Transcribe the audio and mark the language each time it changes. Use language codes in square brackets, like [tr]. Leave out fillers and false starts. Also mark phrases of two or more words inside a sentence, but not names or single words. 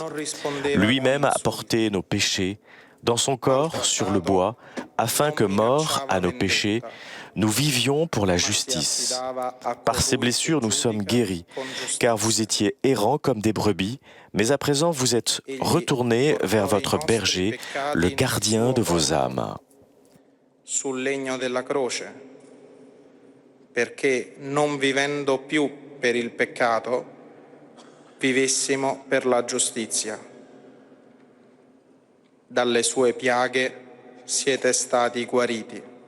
[fr] Lui-même a porté nos péchés dans son corps sur le bois, afin que, morts à nos péchés, nous vivions pour la justice. Par ces blessures, nous sommes guéris, car vous étiez errants comme des brebis, mais à présent vous êtes retournés vers votre berger, le gardien de vos âmes. [it] Sul legno della croce, perché non vivendo più per il peccato, vivessimo per la giustizia. Dalle sue piaghe siete stati guariti.